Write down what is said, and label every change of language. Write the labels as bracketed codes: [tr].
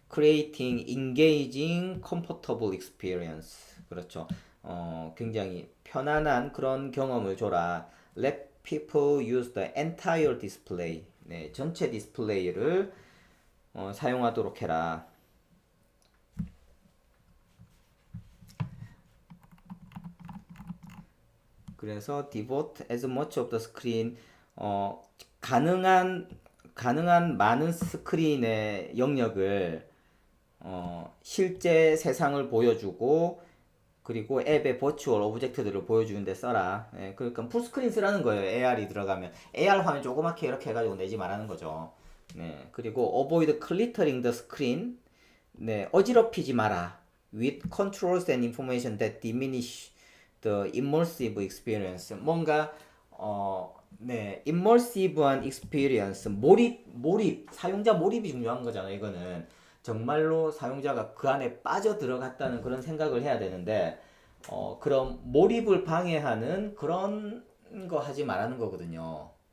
[en] creating engaging comfortable experience. [ko] 그렇죠. 굉장히 편안한 그런 경험을 줘라. [en] Let people use the entire display. [ko] 네, 전체 디스플레이를 사용하도록 해라. 그래서 [en] devote as much of the screen [ko] 가능한 많은 스크린의 영역을 실제 세상을 보여주고 그리고 앱의 버추얼 오브젝트들을 보여주는데 써라. 예, 그러니까 풀스크린 쓰라는 거예요. AR이 들어가면 AR 화면 조그맣게 이렇게 해가지고 내지 말라는 거죠. 네, 그리고 [en] avoid cluttering the screen. [ko] 네, 어지럽히지 마라. [en] With controls and information that diminish the immersive experience. [ko] 뭔가 네, immersive한 experience, 몰입, 사용자 몰입이 중요한 거잖아요. 이거는 정말로 사용자가 그 안에 빠져 들어갔다는 그런 생각을 해야 되는데, 그런 몰입을 방해하는 그런 거 하지 말라는 거거든요.